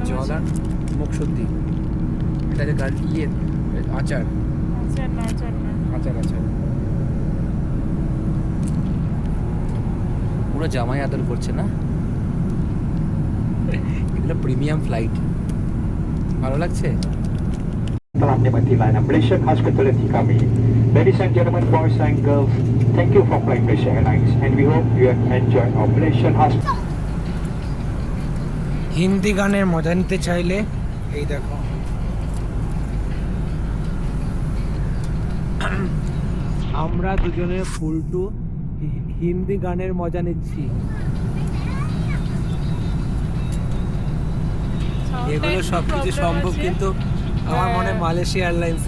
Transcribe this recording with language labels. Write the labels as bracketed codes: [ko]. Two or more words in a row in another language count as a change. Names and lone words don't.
[bn] জল আর মুখশুদ্ধি। এটা যে আচার, আচার না, আচার না, আচার আচার। পুরো জামাই আদর করছে না, এগুলো [en] premium flight, [bn] ভালো লাগছে। [ms] telah menikmati layanan Malaysia Hospitality kami. [en] Ladies and gentlemen, boys and girls, thank you for flying Malaysia Airlines and we hope you have enjoyed our Malaysian Hospitality. [bn] হিন্দি গানের মজা নিতে চাইলে এই দেখো, আমরা দুজনে ফুলটু হিন্দি গানের মজা নিচ্ছি। এগুলো সব কিছু সম্ভব কিন্তু আমার মনে হয় মালয়েশিয়া এয়ারলাইন্সে।